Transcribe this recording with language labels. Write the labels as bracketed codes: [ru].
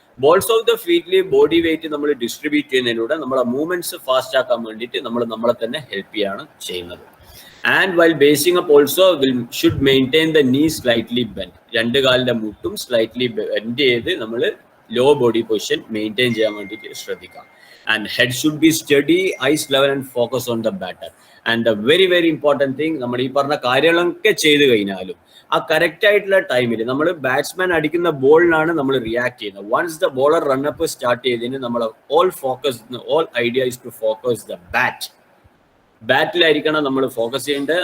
[ml] Balls of the ഫീറ്റിൽ body weight നമ്മൾ distribute ചെയ്യുന്നതിലൂടെ നമ്മളെ മൂവ്മെന്റ്സ് ഫാസ്റ്റ് ആക്കാൻ വേണ്ടിയിട്ട് നമ്മൾ നമ്മളെ തന്നെ ഹെൽപ്പ് ചെയ്യാണ് ചെയ്യുന്നത്. [en] and while basing up also should maintain the knee slightly bend, [ml] രണ്ട് കാലിന്റെ മുട്ടും സ്ലൈറ്റ്ലി ബെൻഡ് ചെയ്ത് നമ്മൾ ലോ ബോഡി പൊസിഷൻ മെയിൻറ്റെയിൻ ചെയ്യാൻ വേണ്ടിയിട്ട് ശ്രദ്ധിക്കാം. [en] And head should be steady, eyes level and focus on the batter. And the very very important thing, [ml] നമ്മൾ ഈ പറഞ്ഞ കാര്യങ്ങളൊക്കെ ചെയ്ത് കഴിഞ്ഞാലും ആ കറക്റ്റ് ആയിട്ടുള്ള ടൈമിൽ നമ്മൾ ബാറ്റ്സ്മാൻ അടിക്കുന്ന ബോളിനാണ് നമ്മൾ റിയാക്ട് ചെയ്യുന്നത്. [en] once the bowler run up start [ml] ചെയ്തതിന് നമ്മൾ all idea is to focus the ബാറ്റിലായിരിക്കണം നമ്മൾ ഫോക്കസ് ചെയ്യേണ്ടത്.